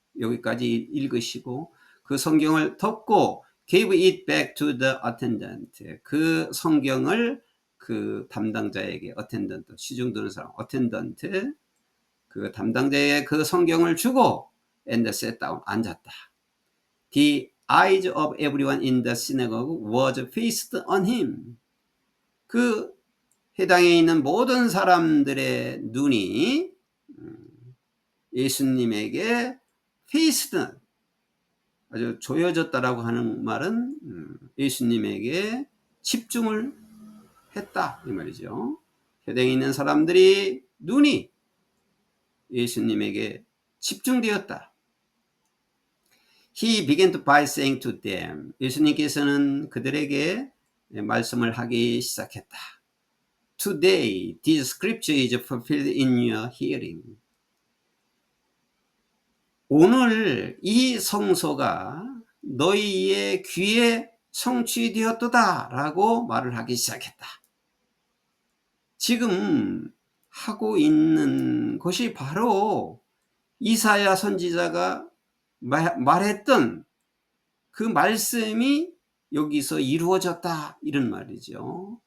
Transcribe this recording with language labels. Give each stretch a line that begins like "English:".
Korean: 여기까지 읽으시고 그 성경을 덮고
English: gave it back to the attendant
Korean: 그 성경을 그 담당자에게 attendant 시중 드는 사람 attendant 그 담당자에게 그 성경을 주고
English: and sat down
Korean: 앉았다.
English: The eyes of everyone in the synagogue was fixed on him.
Korean: 그 해당에 있는 모든 사람들의 눈이 예수님에게 fixed 아주 조여졌다라고 하는 말은 예수님에게 집중을 했다 이 말이죠. 해당에 있는 사람들이 눈이 예수님에게 집중되었다.
English: He began to by saying to them
Korean: 예수님께서는 그들에게 말씀을 하기 시작했다.
English: Today this scripture is fulfilled in your hearing.
Korean: 오늘 이 성서가 너희의 귀에 성취되었도다 라고 말을 하기 시작했다. 지금 하고 있는 것이 바로 이사야 선지자가 말했던 그 말씀이 여기서 이루어졌다 이런 말이죠.